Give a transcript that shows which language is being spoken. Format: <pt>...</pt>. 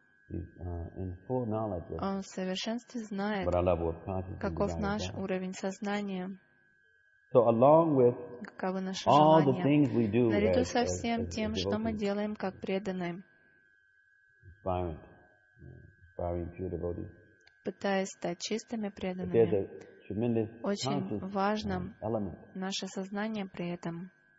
<ru>Он в совершенстве знает, каков наш уровень сознания.</ru> <en>So along with all the things we do,</en> <ru>наряду со всем тем, что мы делаем как преданные,</ru> <en>aspiring pure devotees,</en> <ru>пытаясь стать чистыми преданными, очень важным наше сознание при этом.</ru>